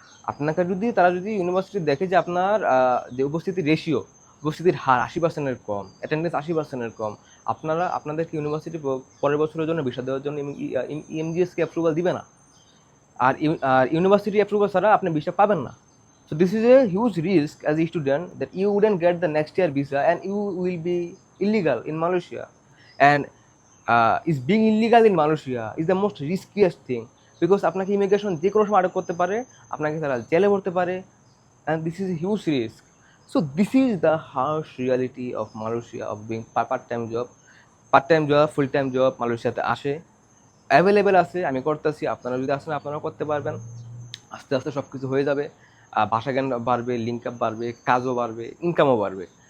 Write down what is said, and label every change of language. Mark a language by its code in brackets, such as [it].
[bn] আপনাকে যদি তারা যদি ইউনিভার্সিটি দেখে যে আপনার যে উপস্থিতির রেশিও, উপস্থিতির হার 80%-এর কম, অ্যাটেন্ডেন্স 80%-এর কম, আপনাদেরকে ইউনিভার্সিটি পরের বছরের জন্য ভিসা দেওয়ার জন্য ইএমজিএসকে অ্যাপ্রুভাল দিবে না। আর ইউনিভার্সিটি অ্যাপ্রুভাল ছাড়া আপনি ভিসা পাবেন না। [en] So this is a huge risk as a student that you wouldn't get the next year visa and you will be illegal in Malaysia. And is being illegal in Malaysia is the most riskiest thing, because [bn] আপনাকে immigration যে কোনো সময় আটক করতে পারে, আপনাকে তারা জেলে ভরতে পারে, [en] and this is a huge risk. So this is the harsh reality of Malaysia of being part time job, full time job [bn] মালয়েশিয়াতে আসে, অ্যাভেলেবেল আছে, আমি করতেছি, আপনারা যদি আসেন আপনারাও করতে পারবেন। আস্তে আস্তে সব কিছু হয়ে যাবে, ভাষা জ্ঞান বাড়বে, লিঙ্ক আপ বাড়বে, কাজও বাড়বে, ইনকামও বাড়বে।